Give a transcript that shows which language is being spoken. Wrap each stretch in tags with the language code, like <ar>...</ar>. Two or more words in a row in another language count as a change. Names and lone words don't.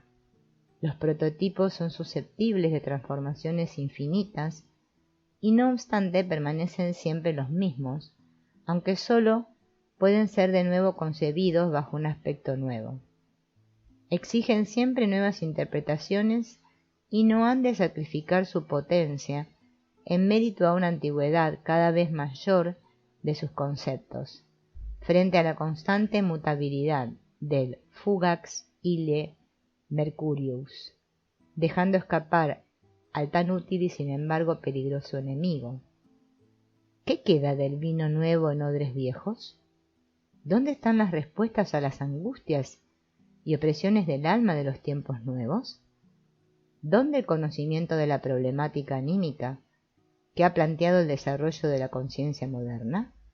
<es>Los prototipos son susceptibles de transformaciones infinitas y no obstante permanecen siempre los mismos, aunque sólo pueden ser de nuevo concebidos bajo un aspecto nuevo. Exigen siempre nuevas interpretaciones y no han de sacrificar su potencia en mérito a una antigüedad cada vez mayor de sus conceptos, frente a la constante mutabilidad del</es> <la>fugax ille mercurius,</la> <es>dejando escapar al tan útil y sin embargo peligroso enemigo. ¿Qué queda del vino nuevo en odres viejos? ¿Dónde están las respuestas a las angustias y opresiones del alma de los tiempos nuevos? ¿Dónde el conocimiento de la problemática anímica que ha planteado el desarrollo de la conciencia moderna?</es>